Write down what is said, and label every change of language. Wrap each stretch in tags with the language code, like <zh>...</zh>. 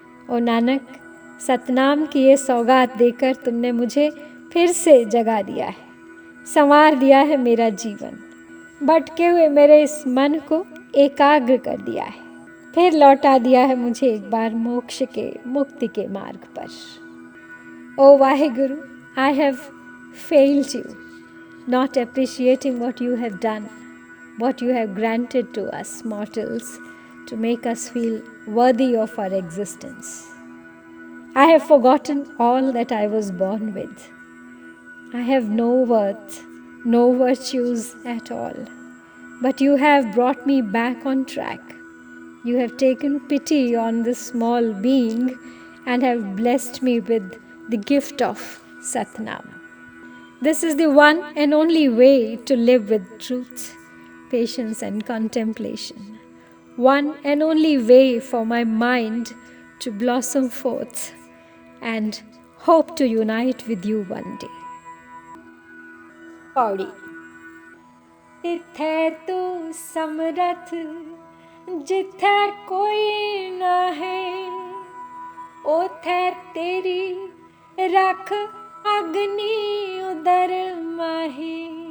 <hi>ओ नानक, सतनाम की ये सौगात देकर तुमने मुझे फिर से जगा दिया है, संवार दिया है मेरा जीवन। भटके हुए मेरे इस मन को एकाग्र कर दिया है, फिर लौटा दिया है मुझे एक बार मोक्ष के, मुक्ति के मार्ग पर।</hi> <en>ओ Waheguru, I have failed you, not appreciating what you have done, what you have granted to us mortals to make us feel worthy of our existence. I have forgotten all that I was born with. I have no worth, no virtues at all. But you have brought me back on track. You have taken pity on this small being and have blessed me with the gift of Satnam. This is the one and only way to live with truth, patience and contemplation. One and only way for my mind to blossom forth and hope to unite with you one day.</en> <pa>Pauri. इत्थे तू समरथ जिथे कोई न है, ओथे तेरी रख अग्नि उदर माही।</pa>